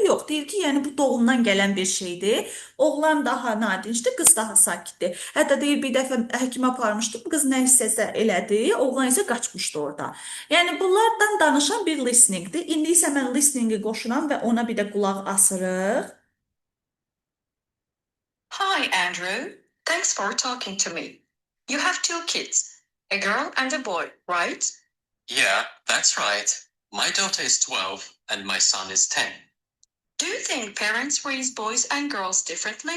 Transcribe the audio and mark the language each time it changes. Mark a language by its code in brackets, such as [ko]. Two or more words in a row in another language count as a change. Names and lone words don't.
[az] Yox, deyir ki, yəni bu doğumdan gələn bir şeydir. Oğlan daha nadincdir, qız daha sakitdir. Hətta deyir bir dəfə həkimə aparmışdım, qız nə istəsə elədi, oğlan isə qaçmışdı orada. Yəni bunlardan danışan bir listeningdir. İndi isə mən listeningi qoşuram və ona bir də qulaq asırıq. [en] Hi, Andrew. Thanks for talking to me. You have two kids, a girl and a boy, right? Yeah, that's right. My daughter is 12 and my son is 10. Do you think parents raise boys and girls differently?